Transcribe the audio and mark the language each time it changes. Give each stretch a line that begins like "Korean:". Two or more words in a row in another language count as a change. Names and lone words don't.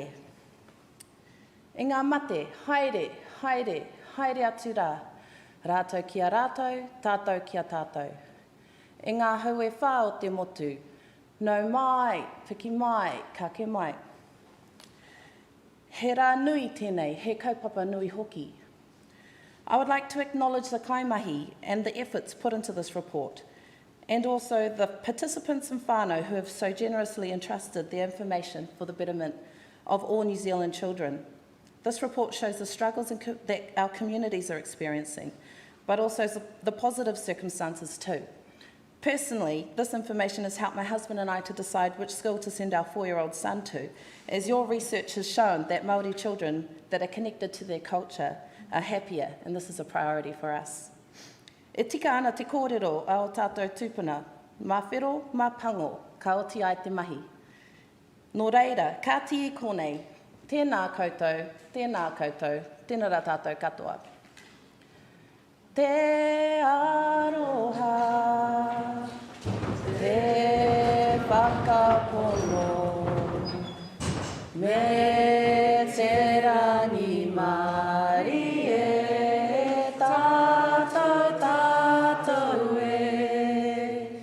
Māori: E ngā mate, haere, haere, haere atu rā. Rātou kia rātou, tātou kia tātou. E ngā hau e whā o te motu, nau mai, whiki mai, kake mai. He rā nui tēnei, he kaupapa nui hoki.
English: I would like to acknowledge the kaimahi and the efforts put into this report, and also the participants and whānau who have so generously entrusted their information for the betterment of all New Zealand children. This report shows the struggles that our communities are experiencing, but also the positive circumstances too. Personally, this information has helped my husband and I to decide which school to send our 4-year-old son to, as your research has shown that Māori children that are connected to their culture are happier, and this is a priority for us.
Māori: E tika ana te kōrero a o tātou tūpuna, mā whero, mā pango, ka oti ai te mahi. Nō reira, ka tii konei, tēnā koutou, tēnā rā tātou katoa. Te aroha, te whakapono, me te rangi Māori e tātou, tātou e.